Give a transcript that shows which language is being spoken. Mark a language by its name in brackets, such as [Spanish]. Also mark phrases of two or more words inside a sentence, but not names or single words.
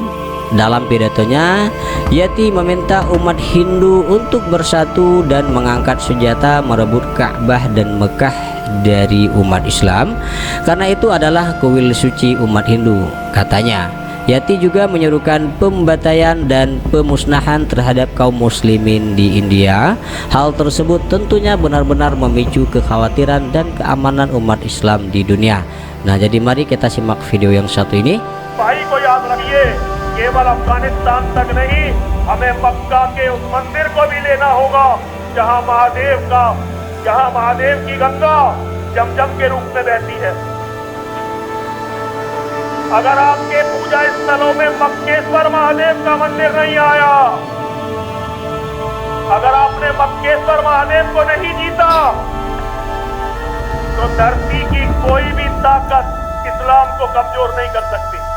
[Indonesian] Dalam pidatonya, Yati meminta umat Hindu untuk bersatu dan mengangkat senjata merebut Ka'bah dan Mekah dari umat Islam, karena itu adalah kuil suci umat Hindu, katanya. Yati juga menyerukan pembantaian dan pemusnahan terhadap kaum muslimin di India. Hal tersebut tentunya benar-benar memicu kekhawatiran dan keamanan umat Islam di dunia. Nah, jadi mari kita simak video yang satu ini. [Hindi] केवल अफगानिस्तान तक नहीं, हमें मक्का के उस मंदिर को भी लेना होगा जहां महादेव की गंगा जमजम के रूप में बहती है। अगर आपके पूजा स्थलों में मक्केश्वर महादेव का मंदिर नहीं आया, अगर आपने मक्केश्वर महादेव को नहीं जीता, तो धरती की कोई भी ताकत इस्लाम को कमजोर नहीं कर सकती।